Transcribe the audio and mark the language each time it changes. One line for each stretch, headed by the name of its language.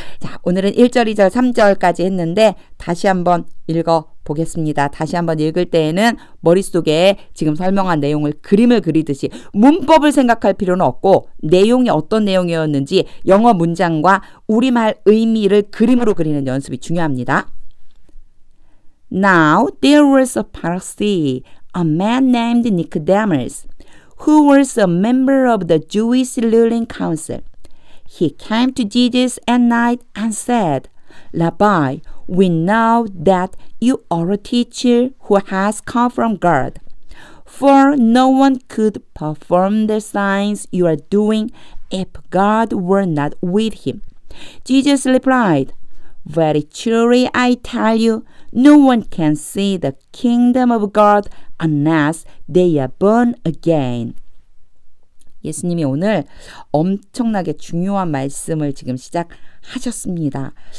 Korean: 자, 오늘은 1절, 2절, 3절까지 했는데 다시 한번 읽어보겠습니다. 다시 한번 읽을 때에는 머릿속에 지금 설명한 내용을 그림을 그리듯이 문법을 생각할 필요는 없고 내용이 어떤 내용이었는지 영어 문장과 우리말 의미를 그림으로 그리는 연습이 중요합니다.
English: Now there was a Pharisee, a man named Nicodemus, who was a member of the Jewish ruling council. He came to Jesus at night and said, Rabbi, we know that you are a teacher who has come from God. For no one could perform the signs you are doing if God were not with him. Jesus replied, Very truly I tell you, no one can see the kingdom of God unless they are born again.
Korean: 예수님이 오늘 엄청나게 중요한 말씀을 지금 시작하셨습니다.